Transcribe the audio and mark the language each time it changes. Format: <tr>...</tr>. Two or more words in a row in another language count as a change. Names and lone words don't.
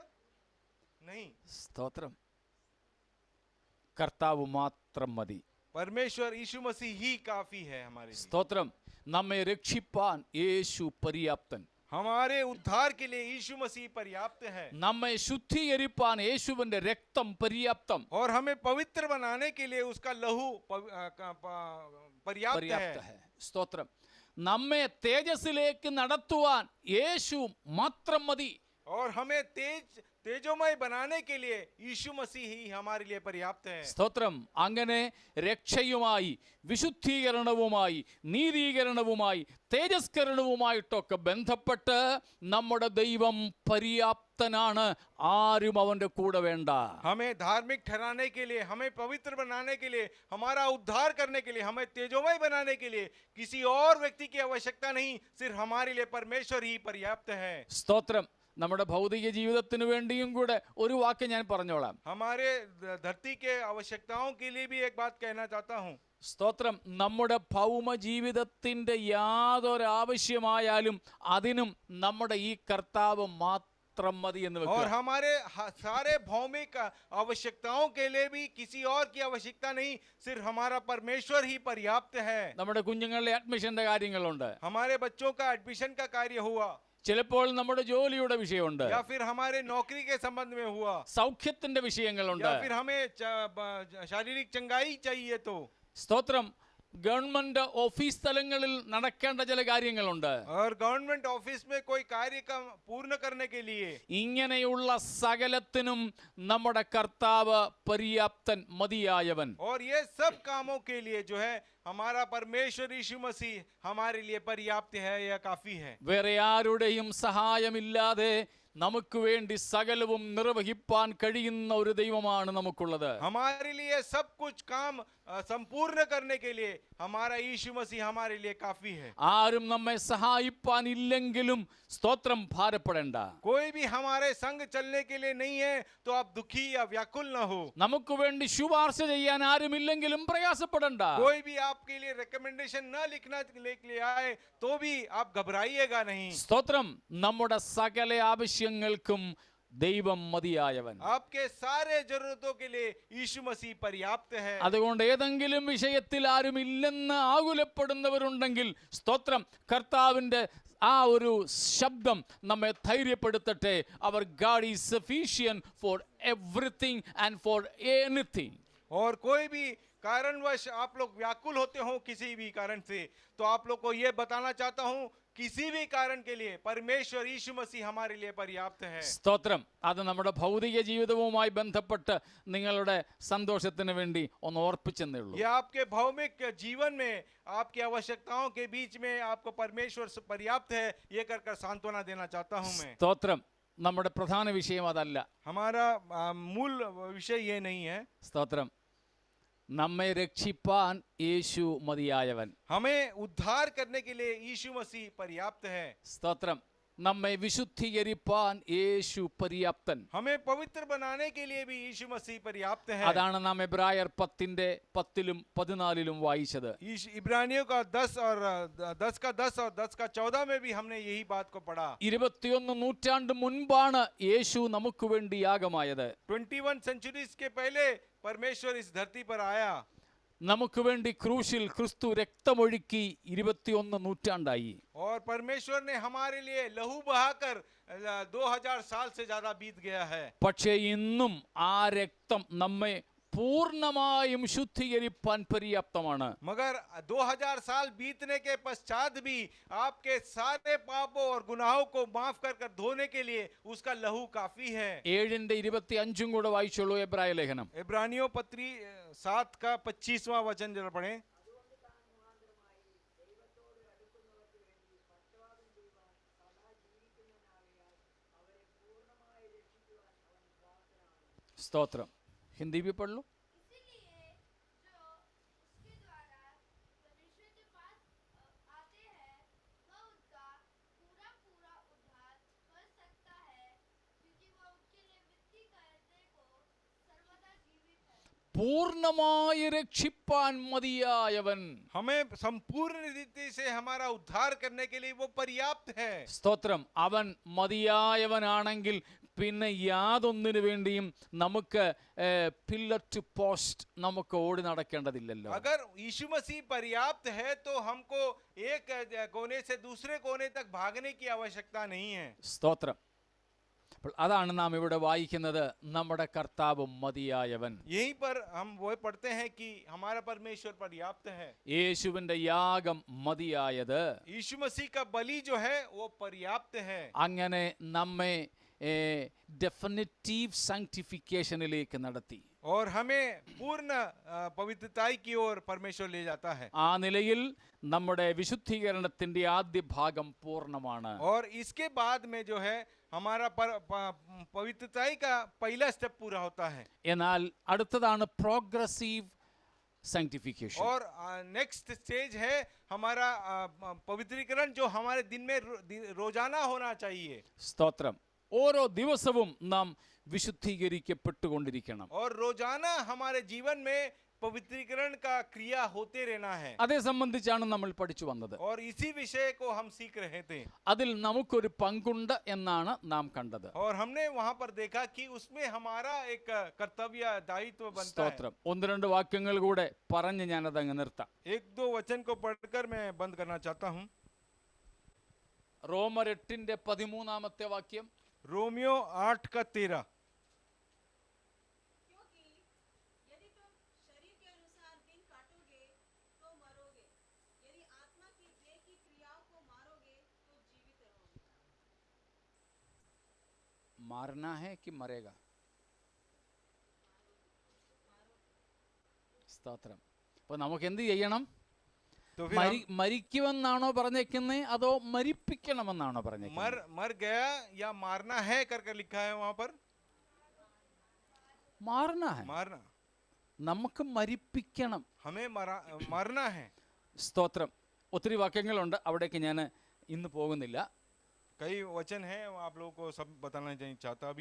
<hi>नहीं।</hi> <ml>സ്തോത്രം. കർത്താവ് മാത്രം മതി.</ml> <hi>परमेश्वर यीशु मसीह ही काफी है हमारे लिए।</hi> <ml>സ്തോത്രം. നമ്മെ രക്ഷിപ്പാൻ യേശു പര്യാപ്തൻ.</ml> <hi>हमारे उद्धार के लिए यीशु मसीह पर्याप्त है।</hi> <ml>നമ്മെ ശുദ്ധീകരിപ്പാൻ യേശുവിന്റെ രക്തം പര്യാപ്തം.</ml> <hi>और हमें पवित्र बनाने के लिए उसका लहू पर्याप्त है।</hi> <ml>സ്തോത്രം. നമ്മെ തേജസ്സിലേക്ക് നടത്തുവാൻ യേശു മാത്രം മതി.</ml> <hi>और हमें तेजोमय बनाने के लिए यीशु मसीह ही हमारे लिए पर्याप्त है।</hi> <ml>സ്തോത്രം. അങ്ങനെ രക്ഷയുമായി വിശുദ്ധീകരണവുമായി നീതീകരണവുമായി തേജസ്കരണവുമായിട്ടൊക്കെ ബന്ധപ്പെട്ട് നമ്മുടെ ദൈവം പര്യാപ്തനാണ്. ആരും അവന്റെ കൂടെ വേണ്ട.</ml> <hi>हमें धार्मिक ठहराने के लिए, हमें पवित्र बनाने के लिए, हमारा उद्धार करने के लिए, हमें तेजोमय बनाने के लिए किसी और व्यक्ति की आवश्यकता नहीं, सिर्फ हमारे लिए परमेश्वर ही पर्याप्त है।</hi> <ml>സ്തോത്രം. നമ്മുടെ ഭൗതിക ജീവിതത്തിന് വേണ്ടിയും കൂടെ ഒരു വാക്ക് ഞാൻ പറഞ്ഞോളാം.</ml> <hi>हमारे धरती के आवश्यकताओं के लिए भी एक बात कहना चाहता हूँ।</hi> <ml>സ്തോത്രം. നമ്മുടെ ഭൗമ ജീവിതത്തിന്റെ യാതൊരു ആവശ്യമായാലും അതിനും നമ്മുടെ ഈ കർത്താവ് മാത്രം മതി എന്ന്</ml> <hi>और</hi> <ml>വെക്കുക.</ml> <hi>हमारे सारे भौमिक आवश्यकताओं के लिए भी किसी और की आवश्यकता नहीं, सिर्फ हमारा परमेश्वर ही पर्याप्त है।</hi> <ml>നമ്മുടെ കുഞ്ഞുങ്ങളുടെ അഡ്മിഷന്റെ കാര്യങ്ങളുണ്ട്.</ml> <hi>हमारे बच्चों का एडमिशन का कार्य हुआ,</hi> <ml>ചിലപ്പോൾ നമ്മുടെ ജോലിയുടെ വിഷയമുണ്ട്.</ml> <hi>या फिर हमारे नौकरी के संबंध में हुआ,</hi> <ml>സൗഖ്യത്തിന്റെ വിഷയങ്ങളുണ്ട്.</ml> <hi>या फिर हमें शारीरिक चंगाई चाहिए तो।</hi> <ml>സ്തോത്രം.</ml> <en>government office</en> <ml>തലങ്ങളിൽ നടക്കേണ്ട ചില കാര്യങ്ങളുണ്ട്.</ml> <hi>और</hi> <en>government office</en> <hi>में कोई कार्य का पूर्ण करने के लिए</hi> <ml>ഇങ്ങനെയുള്ള സകലത്തിനും നമ്മുടെ കർത്താവ് പര്യാപ്തൻ, മതിയായവൻ.</ml> <hi>और ये सब कामों के लिए जो है हमारा परमेश्वर यीशु मसीह हमारे लिए पर्याप्त है, या काफी है।</hi> <ml>വേറെ ആരുടെയും സഹായമില്ലാതെ നമുക്ക് വേണ്ടി സകലവും നിർവഹിപ്പാൻ കഴിയുന്ന ഒരു ദൈവമാണ് നമുക്കുള്ളത്.</ml> <hi>हमारे लिए सब कुछ काम संपूर्ण करने के लिए हमारा यीशु मसीह हमारे लिए काफी है।</hi> <ml>ആരും നമ്മെ സഹായിപ്പാൻ ഇല്ലെങ്കിലും സ്തോത്രം ഭാരപ്പെടേണ്ട.</ml> <hi>कोई भी हमारे संग चलने के लिए नहीं है तो आप दुखी या व्याकुल न हो।</hi> <ml>നമുക്ക് വേണ്ടി ശുപാർശ ചെയ്യാൻ ആരുമില്ലെങ്കിലും പ്രയാസപ്പെടേണ്ട.</ml> <hi>कोई भी आपके लिए रिकमेंडेशन न लिखना के लिए आए तो भी आप घबराइएगा नहीं।</hi> <ml>സ്തോത്രം. നമ്മുടെ സകല ആവശ്യങ്ങൾക്കും ദൈവം മതിയായവൻ.</ml> <hi>आपके सारे जरूरतों के लिए यीशु मसीह पर्याप्त है।</hi> <ml>അതുകൊണ്ട് ഏതെങ്കിലും വിഷയത്തിൽ ആരുമില്ലെന്ന് ആകുലപ്പെടുന്നവരുണ്ടെങ്കിൽ സ്തോത്രം, കർത്താവിന്റെ ആ ഒരു ശബ്ദം നമ്മെ ധൈര്യപ്പെടുത്തട്ടെ.</ml> <en>അവർ God is sufficient for everything and for anything.</en> <hi>और कोई भी कारणवश आप लोग व्याकुल होते हो किसी भी कारण से, तो आप लोग को ये बताना चाहता हूँ, किसी भी कारण के लिए परमेश्वर यीशु मसीह हमारे लिए पर्याप्त है।</hi> <ml>സ്തോത്രം. അത് നമ്മുടെ ഭൗതിക ജീവിതവുമായി ബന്ധപ്പെട്ട് നിങ്ങളുടെ സന്തോഷത്തിന് വേണ്ടി ഒന്ന് ഓർപ്പിച്ചെന്നേ ഉള്ളൂ.</ml> <hi>ये आपके भौमिक जीवन में आपकी आवश्यकताओं के बीच में आपको परमेश्वर पर्याप्त है, ये कर सांत्वना देना चाहता हूँ मैं।</hi> <ml>സ്തോത്രം. നമ്മുടെ പ്രധാന വിഷയം അതല്ല.</ml> <hi>हमारा मूल विषय ये नहीं है।</hi> <ml>സ്തോത്രം. നമ്മെ രക്ഷിപ്പാൻ യേശു മതിയായവൻ.</ml> <hi>हमें उद्धार करने के लिए यीशु मसीह पर्याप्त है।</hi> <ml>സ്തോത്രം. നമ്മെ വിശുദ്ധീകരിപ്പാൻ യേശു പര്യാപ്തൻ.</ml> <hi>हमें पवित्र बनाने के लिए भी यीशु मसीह पर्याप्त है।</hi> <ml>അതാണ് നാം എബ്രായർ 10:10 14 വായിച്ചത്.</ml> <hi>इब्रानियों का 10 और 10 का 14 में भी हमने यही बात को पढ़ा।</hi> <ml>21 നൂറ്റാണ്ട് മുൻപാണ് യേശു നമുക്ക് വേണ്ടി യാഗമായത്.</ml> <hi>21 सेंचुरीज के पहले परमेश्वर इस धरती पर आया।</hi> <ml>നമുക്ക് വേണ്ടി ക്രൂശിൽ ക്രിസ്തു രക്തമൊഴുക്കി 21 നൂറ്റാണ്ടായി.</ml> <hi>और परमेश्वर ने हमारे लिए लहू बहाकर 2000 साल से ज्यादा बीत गया है।</hi> <ml>പക്ഷേ ഇന്നും ആ രക്തം നമ്മെ പൂർണ്ണമായും ശുദ്ധീകരിപ്പാൻ പര്യാപ്തമാണ്.</ml> <hi>मगर 2000 साल बीतने के पश्चात भी आपके सारे पापों और गुनाहों को माफ कर धोने के लिए उसका लहू काफी है।</hi> <ml>7:25 കൂടെ വായിച്ചോളൂ എബ്രായ ലേഖനം.</ml> <hi>इब्रानियों पत्री 7 का 25वां वचन जरा पढ़ें।</hi> <ml>സ്തോത്രം.</ml> <hi>हिंदी भी पढ़ लो. इसीलिए जो उसके द्वारा परमेश्वर के पास आते हैं वह उनका पूरा पूरा उद्धार कर सकता है, क्योंकि वह उनके लिए विनती करने को सर्वदा जीवित है।</hi> <ml>പൂർണ്ണമായി രക്ഷിപ്പാൻ മതിയായവൻ.</ml> <hi>हमें संपूर्ण रीति से हमारा उद्धार करने के लिए वो पर्याप्त है।</hi> <ml>സ്തോത്രം. അവൻ മതിയായവനാണെങ്കിൽ പിന്നെ യാതൊന്നിനു വേണ്ടിയും നമുക്ക്</ml> <en>pillar to post</en> <ml>നമുക്ക് ഓടി നടക്കേണ്ടതില്ലല്ലോ.</ml> <hi>अगर यीशु मसीह पर्याप्त है तो हमको एक कोने से दूसरे कोने तक भागने की आवश्यकता नहीं है।</hi> <ml>സ്തോത്രം. അപ്പോൾ അതാണ് നാം ഇവിടെ വായിക്കുന്നത്, നമ്മുടെ കർത്താവ് മതിയായവൻ.</ml> <hi>यहीं पर हम वो पढ़ते हैं कि हमारा परमेश्वर पर्याप्त है।</hi> <ml>യേശുവിന്റെ യാഗം മതിയായത്.</ml> <hi>यीशु मसीह का बलि जो है वो पर्याप्त है।</hi> <ml>അങ്ങനെ നമ്മെ</ml> <en>definitive sanctificationലേക്ക്</en> <ml>നടത്തി.</ml> <hi>और हमें पूर्ण पवित्रताई की ओर परमेश्वर ले जाता है.</hi> <ml>ആ നിലയിൽ നമ്മുടെ വിശുദ്ധീകരണത്തിന്റെ ആദ്യ ഭാഗം പൂർണ്ണമാണ്.</ml> <hi>और इसके बाद में जो है हमारा पवित्रताई का पहला स्टेप पूरा होता है.</hi> <ml>എന്നാൽ അടുത്തതാണ്</ml> <en>progressive sanctification.</en> <hi>और</hi> <en>next stage</en> <hi>है हमारा पवित्रीकरण जो हमारे दिन में रोजाना होना चाहिए.</hi> <ml>സ്തോത്രം. ഓരോ ദിവസവും നാം വിശുദ്ധീകരിക്കപ്പെട്ടുകൊണ്ടിരിക്കണം.</ml> <hi>और रोजाना हमारे जीवन में पवित्रीकरण का क्रिया होते रहना है.</hi> <ml>അതേ സംബന്ധിച്ചാണ് നമ്മൾ പഠിച്ചു വന്നത്.</ml> <hi>और इसी विषय को हम सीख रहे थे.</hi> <ml>അതിൽ നമുക്കൊരു പങ്കുണ്ട് എന്നാണ് നാം കണ്ടത്.</ml> <hi>और हमने वहां पर देखा कि उसमें हमारा एक कर्तव्य दायित्व बनता है.</hi> <ml>സ്തോത്രം. ഒന്ന് രണ്ട് വാക്യങ്ങൾ കൂടെ പറഞ്ഞ് ഞാനത് അങ്ങ് നിർത്താം.</ml> <hi>एक दो वचन को पढ़कर मैं बंद करना चाहता हूं.</hi> <ml>റോമർ 8:13 വാക്യം.</ml> <hi>रोमियो 8:13. क्योंकि यदि तुम शरीर के अनुसार दिन काटोगे तो मरोगे, यदि आत्मा की देह की क्रियाओं को मारोगे तो जीवित रहोगे. मारना है कि मरेगा?</hi> <ml>സ്തോത്രം. അപ്പൊ നമുക്ക് എന്ത് ചെയ്യണം?</ml> <hi>तो फिर हम</hi> <ml>മരിക്കുമെന്നാണോ പറഞ്ഞേക്കുന്നത് അതോ മരിപ്പിക്കണമെന്നാണോ പറഞ്ഞേക്കുന്നത്?</ml> <hi>मर गया या मारना है करके लिखा है वहां पर. മാറണ है. मारना,</hi> <ml>നമുക്ക് മരിപ്പിക്കണം.</ml> <hi>हमें मरना है.</hi> <ml>സ്തോത്രം. ഒത്തിരി വാക്യങ്ങളുണ്ട്, അവിടേക്ക് ഞാൻ ഇന്ന് പോകുന്നില്ല.</ml> <hi>कई वचन हैं, आप लोगों को सब बताना चाहता भी.</hi>